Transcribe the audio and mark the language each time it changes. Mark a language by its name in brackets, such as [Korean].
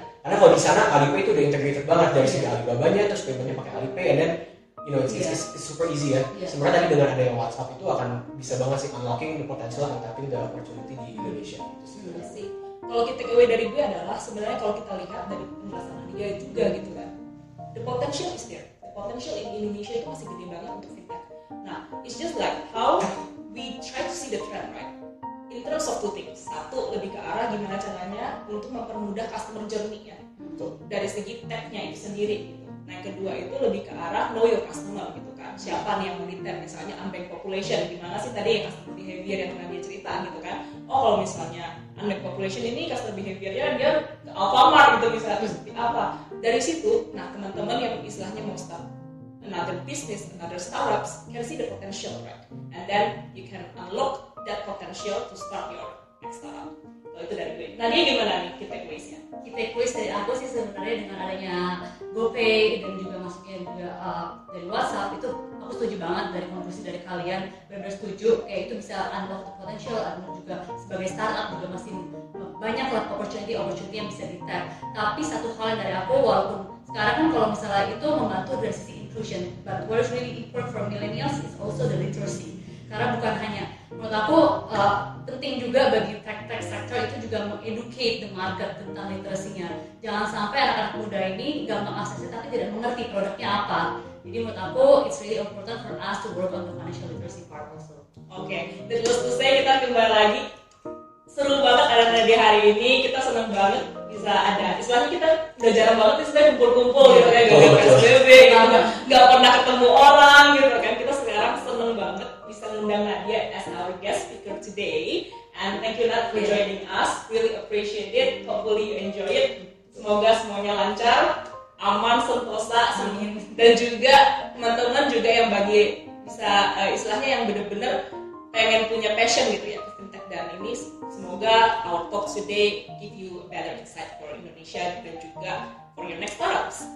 [Indonesian] Karena kalau di sana Alipay itu udah integrated banget dari segi Alibaba-nya, terus paymentnya pakai Alipay, [English] and then it's super easy [Indonesian] ya. Sebenarnya tadi dengan adanya WhatsApp itu akan bisa banget sih [English] unlocking the potential and tapping the opportunity [Indonesian] di Indonesia. Kalau kita takeaway dari gue adalah sebenarnya kalau kita lihat dari penjelasan Nadia juga gitu kan, [English] the potential is there. The potential in Indonesia [Indonesian] itu masih gede banget untuk fintech. [English] Nah, it's just like how we try to see the trend, right? In terms of two things. [Indonesian] Satu, lebih ke arah gimana caranya untuk mempermudah customer journey-nya dari segi tech-nya itu sendiri gitu. Nah, yang kedua itu lebih ke arah [English] know your customer [Indonesian] gitu kan. Siapa nih yang mau di-tap, misalnya unbanked population, gimana sih tadi yang customer behavior yang Nadia cerita gitu kan. Oh, kalau misalnya unbanked population ini customer behavior-nya dia ke Alfamart gitu misalnya, terus seperti apa. Dari situ, nah teman-teman yang istilahnya mau [English] start another business, another startups can see the potential, right? And then you can unlock that potential to start your next startup. [Indonesian] Kalau itu dari gue. Nadia gimana nih key takeaways-nya? Key takeaways dari aku sih sebenarnya dengan adanya GoPay dan juga masuknya juga dari WhatsApp itu aku setuju banget dari konklusi dari kalian, benar-benar setuju kayak itu bisa [English] unlock the potential, [Indonesian] dan juga sebagai startup juga masih banyak lah opportunity yang bisa di-tap. Tapi satu hal yang dari aku, walaupun sekarang kan kalau misalnya itu membantu dari sisi inclusion, [English] but what is really important for millennials is also the literacy. [Indonesian] Karena bukan hanya, menurut aku penting juga bagi tech sector itu juga mengeducate the market tentang literasinya. Jangan sampai anak-anak muda ini gampang aksesnya tapi tidak mengerti produknya apa. Jadi menurut aku [English] it's really important for us to work on the financial literacy part also. [Indonesian] Oke, [English] needless to say [Indonesian] kita kembali lagi. Seru banget ada Nadia hari ini, kita senang banget bisa ada. Istilahnya kita udah jarang banget sih sebenarnya kumpul-kumpul gitu kayak gara-gara PSBB gitu, nggak pernah ketemu orang gitu kan. Kita sekarang seneng banget bisa ngundang Nadia [English] as our guest speaker today. And thank you Nat for joining us. Really appreciate it. Hopefully you enjoy it. [Indonesian] Semoga semuanya lancar, aman, sentosa, dan juga teman-teman juga yang bagi bisa istilahnya yang benar-benar pengen punya passion gitu ya ke fintech, dan ini semoga [English] our talk today give you a better insight [Indonesian] for Indonesia dan juga [English] for your next startups.